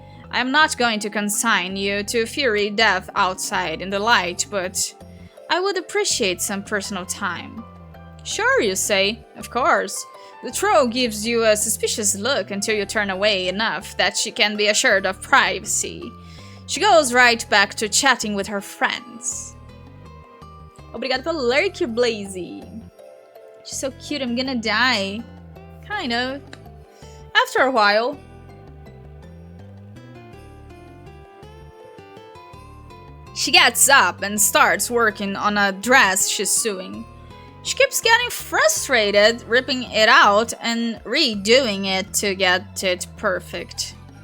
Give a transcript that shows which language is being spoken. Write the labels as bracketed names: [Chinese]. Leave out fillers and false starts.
[English] I am not going to consign you to fury death outside in the light, but I would appreciate some personal time. Sure, you say. Of course. The troll gives you a suspicious look until you turn away enough that she can be assured of privacy. She goes right back to chatting with her friends. [Portuguese] Obrigado pelo lurk, Blazy. [English] She's so cute, I'm gonna die. Kind of. After a while. She gets up and starts working on a dress she's sewing. She keeps getting frustrated, ripping it out and redoing it to get it perfect.